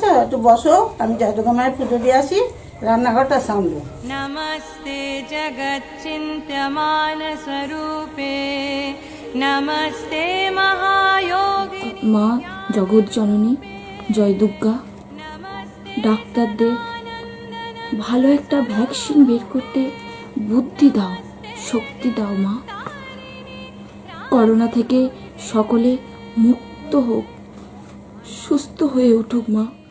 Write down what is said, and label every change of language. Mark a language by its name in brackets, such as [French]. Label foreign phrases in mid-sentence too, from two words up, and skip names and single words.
[Bangla] একটু বসো, আমি জাদুগা মায়ের পুজো দিয়ে আসি, রান্নাঘরটা সামলো। [Sanskrit] नमस्ते जगच्चिन्त्यमान स्वरूपे नमस्ते महायोगी [Bangla] মা জগৎ জননী, জয় দুর্গা, ডাক্তারদের ভালো একটা ভ্যাকসিন বের করতে বুদ্ধি দাও, শক্তি দাও মা। করোনা থেকে সকলে মুক্ত হোক, সুস্থ হয়ে উঠুক মা।